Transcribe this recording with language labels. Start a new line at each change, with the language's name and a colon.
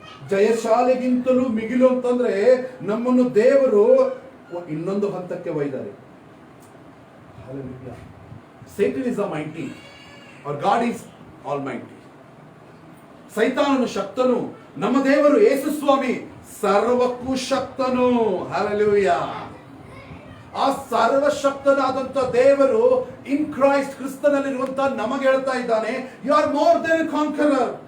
Kannada: ಜಯಶಾಲಿಗಿಂತಲೂ ಮಿಗಿಲು ಅಂತಂದ್ರೆ ನಮ್ಮನ್ನು ದೇವರು ಇನ್ನೊಂದು ಹಂತಕ್ಕೆ ಒಯ್ದಾರೆ.
English: Satan is almighty or God is almighty.
Kannada: ಸೈತಾನನು ಶಕ್ತನು, ನಮ್ಮ ದೇವರು ಯೇಸು ಸ್ವಾಮಿ ಸರ್ವಕ್ಕೂ ಶಕ್ತನು. ಹಲ್ಲೆಲೂಯಾ. ಆ ಸರ್ವಶಕ್ತನಾದಂತ ದೇವರು
English: in Christ,
Kannada: ಕ್ರಿಸ್ತನಲ್ಲಿರುವಂತ ನಮಗೆ ಹೇಳ್ತಾ ಇದ್ದಾನೆ,
English: You are more than conqueror.